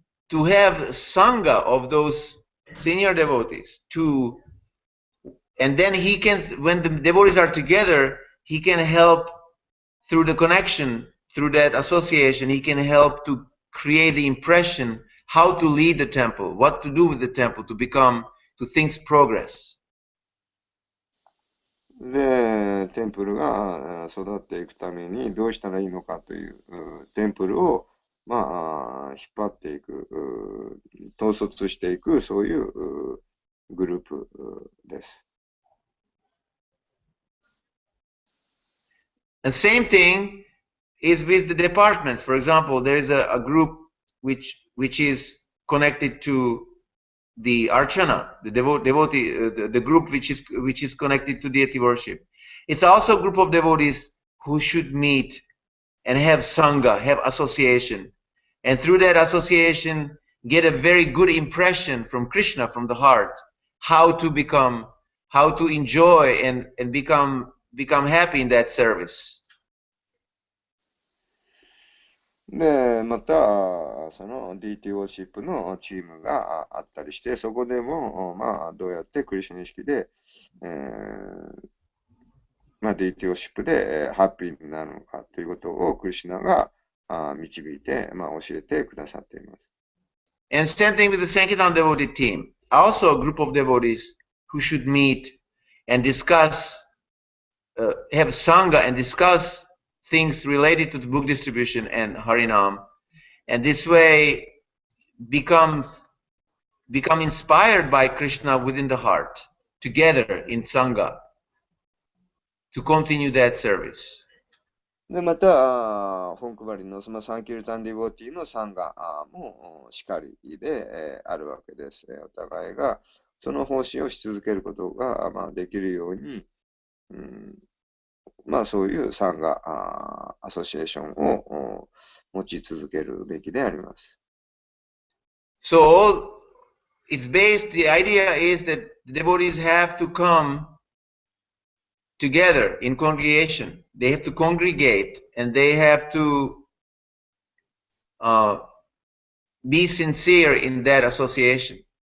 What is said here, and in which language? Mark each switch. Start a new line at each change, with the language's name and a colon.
English: To have sangha of those senior devotees, and then he can, when the devotees are together, he can help through the connection, through that association, he can help to create the impression how to lead the temple, what to do with the temple to things progress.
Japanese: で、テンプルが育っていくためにどうしたらいいのかというテンプルを引っ張っていく、統率していく、そういうグループです。
English: And same thing is with the departments. For example, there is a group which is connected to the Archana, the devotee, the group which is connected to deity worship. It's also a group of devotees who should meet and have sangha, have association, and through that association get a very good impression from Krishna, from the heart, how to enjoy and become happy in that service.
Japanese: で、また、その DT ウォーシップのチームがあったりして、そこでも、どうやってクリシュナ意識で、DT ウォーシップでハッピーになるのかということをクリシュナが導いて、教えてくださっています。
English: And same thing with the Sankirtan devotee team. Also a group of devotees who should meet and discuss, have sangha and discuss things related to the book distribution and Harinam, and this way become inspired by Krishna within the heart, together in sangha, to continue that service.
Japanese: で、また、本配りのサンキルタンディボーティのサンガもしかりであるわけです。お互いがその奉仕をし続けることができるように、そういうサンガアソシエーションを持ち続けるべきであります。
English: So, the idea is that the devotees have to come together in congregation. They have to congregate and they have to be sincere in that association.